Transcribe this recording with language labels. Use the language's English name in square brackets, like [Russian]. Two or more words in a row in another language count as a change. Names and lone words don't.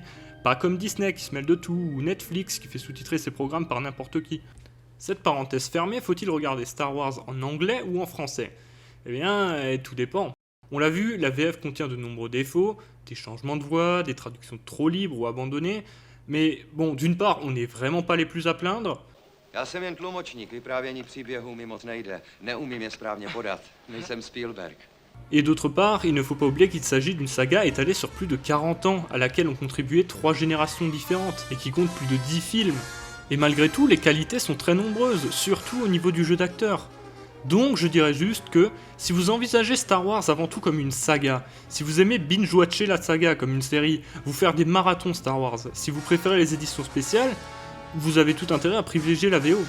[French] Pas comme Disney qui se mêle de tout, ou Netflix qui fait sous-titrer ses programmes par n'importe qui. Cette parenthèse fermée, faut-il regarder Star Wars en anglais ou en français? Eh bien, tout dépend. On l'a vu, la VF contient de nombreux défauts, des changements de voix, des traductions trop libres ou abandonnées, mais bon, d'une part, on n'est vraiment pas les plus à plaindre. [Czech] Já jsem jen tlumočník, vyprávění příběhů mi moc nejde. Neumím je správně podat. Nejsem Spielberg. [French] Et d'autre part, il ne faut pas oublier qu'il s'agit d'une saga étalée sur plus de 40 ans, à laquelle ont contribué 3 générations différentes, et qui compte plus de 10 films. Et malgré tout, les qualités sont très nombreuses, surtout au niveau du jeu d'acteur. Donc je dirais juste que, si vous envisagez Star Wars avant tout comme une saga, si vous aimez binge-watcher la saga comme une série, vous faire des marathons Star Wars, si vous préférez les éditions spéciales, vous avez tout intérêt à privilégier la VO.